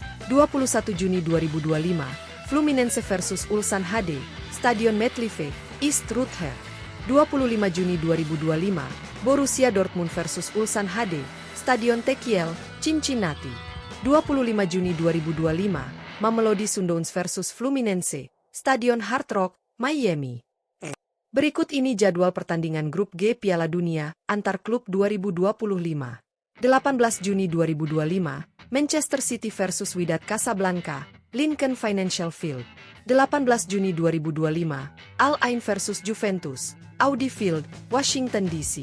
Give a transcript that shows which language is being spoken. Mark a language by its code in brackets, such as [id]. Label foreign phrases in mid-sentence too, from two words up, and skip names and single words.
[id] 21 Juni 2025, Fluminense versus Ulsan HD, Stadion MetLife, East Ruther. 25 Juni 2025, Borussia Dortmund versus Ulsan HD, Stadion Tekiel, Cincinnati. 25 Juni 2025, Mamelodi Sundowns versus Fluminense, Stadion Hard Rock, Miami. Berikut ini jadwal pertandingan grup G Piala Dunia antar klub 2025. 18 Juni 2025, Manchester City versus Wydad Casablanca, Lincoln Financial Field. 18 Juni 2025, Al Ain versus Juventus, Audi Field, Washington DC.